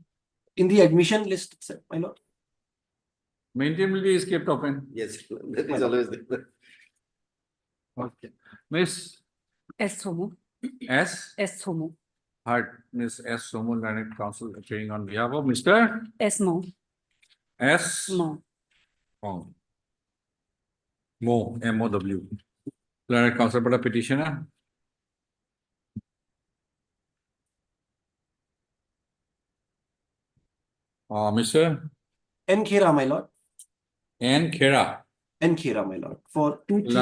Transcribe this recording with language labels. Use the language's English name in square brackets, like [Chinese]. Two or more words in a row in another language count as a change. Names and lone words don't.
[English] In the admission list, sir, my lord. Maintainability is kept open. Yes, that is always there. Okay. Miss S. Somu. S. S. Somu. Heard Miss S. Somu, Learned Counsel, appearing on behalf of Mr. S. Mo. S. Mo. Mo. Mo. M-O-W. Learned Counsel for the petitioner. Mr. N. Khera, my lord. N. Khera. N. Khera, my lord. For 2, 3.